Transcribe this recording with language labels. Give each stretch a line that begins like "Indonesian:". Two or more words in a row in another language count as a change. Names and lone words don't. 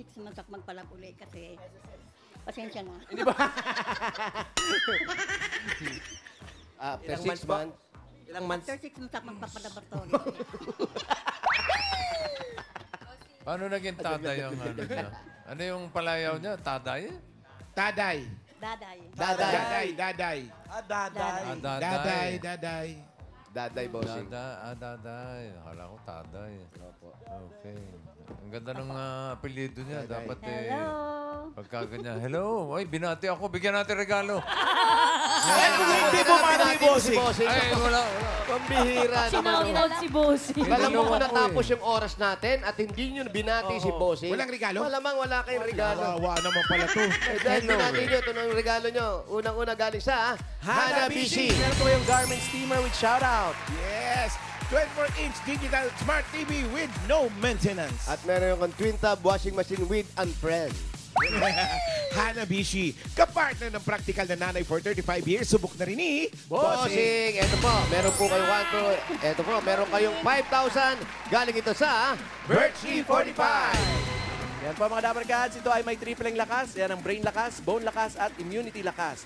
Filipino: 6 months ako magpalab uli kasi Pasensya na. Hindi ba? After Ilang 6 months po? months, Ilang months?
English: After 6 months,
Filipino: magpapalaboratory. Paano naging taday ang ano niya? Ano yung palayaw niya? Taday? Taday. Daday. Daday. Daday. Daday. Daday. Daday. daday bossing. Daday. Akala ko taday. Okay. Ang ganda ng apelyido niya. Dapat Hello. pagka ganyan. Hello. Ay, binati ako. Bigyan natin regalo. Hindi bumati, bossing. Ay, wala. Pambihira naman. Sinout si Bossy. Alam mo kung Ako natapos yung oras natin at hindi nyo binati si bossing. Walang regalo? Malamang wala kayong regalo. Wawa naman pala to. Eh, dahil binati nyo, ito na yung regalo nyo. Unang-una galing sa Hanabishi. Meron po yung
English: Garmin steamer with shoutout.
Filipino: Yes!
English: 24-inch digital smart TV with no maintenance.
Filipino: At meron yung
English: twin tub washing machine with Unfriend.
Filipino: Hanabishi, kapartner ng practical na nanay
English: for 35 years.
Filipino: Subok na rin ni Bossing! Ito po, meron po kayong ito po, meron kayong 5,000. Galing ito sa Birchie 45. Yan po mga Dapper Cats, ito ay may tripleng lakas. Yan ang brain lakas, bone lakas at immunity lakas.